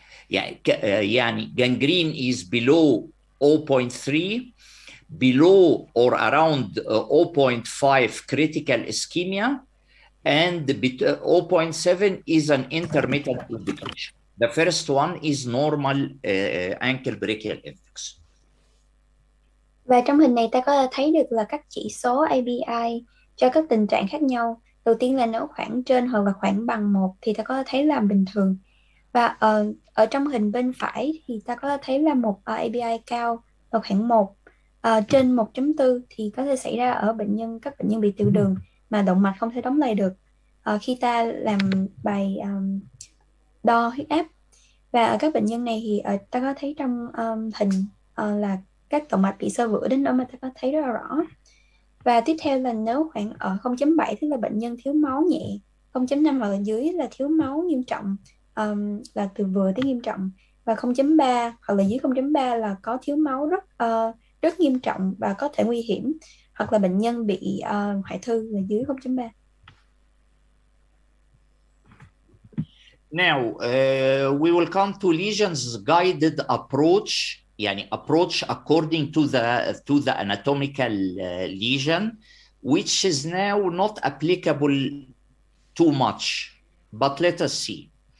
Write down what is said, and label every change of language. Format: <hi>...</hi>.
<ar>يعني</ar> <en>gangrene is below 0.3, below or around 0.5 critical ischemia, and 0.7 is an intermittent indication. The first one is normal ankle brachial index.</en> <vi>Và trong hình này ta có thể thấy được là các chỉ số ABI cho các tình trạng khác nhau. Đầu tiên là nếu khoảng trên hoặc là khoảng bằng 1 thì ta có thể thấy là bình thường. Và ở trong hình bên phải thì ta có thể thấy là một ABI cao ở khoảng 1. Trên 1.4 thì có thể xảy ra ở các bệnh nhân bị tiểu đường mà động mạch không thể đóng lại được khi ta làm bài đo huyết áp. Và ở các bệnh nhân này thì ta có thấy trong hình là các động mạch bị xơ vữa đến đó mà ta có thấy rất là rõ. Và tiếp theo là nếu khoảng ở 0.7 tức là bệnh nhân thiếu máu nhẹ, 0.5 hoặc là dưới là thiếu máu nghiêm trọng, là từ vừa tới nghiêm trọng, và 0.3 hoặc là dưới 0.3 là có thiếu máu rất nghiêm trọng và có thể nguy hiểm, hoặc là bệnh nhân bị hoại thư là dưới 0.3.</vi> <en>Now, we will come to lesions guided approach,</en> <ar>يعني</ar> <en>approach according to the anatomical lesion, which is now not applicable too much, but let us see.</en>